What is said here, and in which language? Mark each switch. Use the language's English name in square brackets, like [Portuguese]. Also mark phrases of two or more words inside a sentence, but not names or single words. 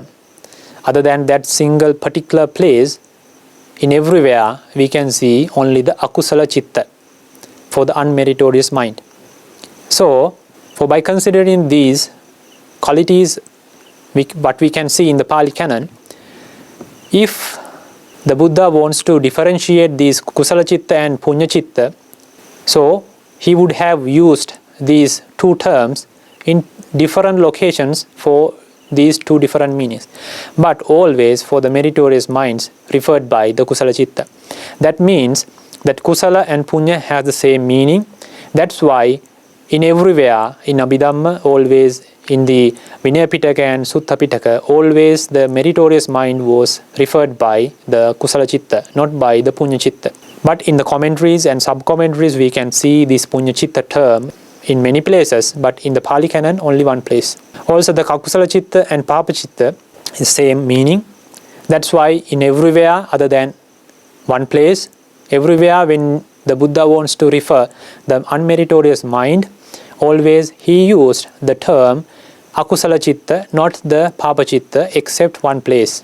[English] Other than that single particular place, in everywhere we can see only the [Pali] akusala chitta [English] for the unmeritorious mind. So, by considering these qualities what we can see in the Pali Canon, if the Buddha wants to differentiate these [Pali] kusala chitta [English] and [Pali] punya chitta, [English] so he would have used these 2 terms in different locations for these 2 different meanings, but always for the meritorious minds referred by the [Pali] kusala chitta. [English] That means that kusala and punya has the same meaning. That's why in everywhere in Abhidhamma, always in the Vinaya Pitaka and Sutta Pitaka, always the meritorious mind was referred by the [Pali] kusala chitta, [English] not by the [Pali] punya chitta. [English] But in the commentaries and sub-commentaries, we can see this [Pali] punya chitta [English] term in many places, but in the Pali Canon, only one place. Also the [Pali] akusala chitta [English] and [Pali] papa chitta [English] is same meaning. That's why in everywhere other than one place, everywhere when the Buddha wants to refer the unmeritorious mind, always he used the term [Pali] akusala chitta, [English] not the [Pali] papa chitta, [English] except one place.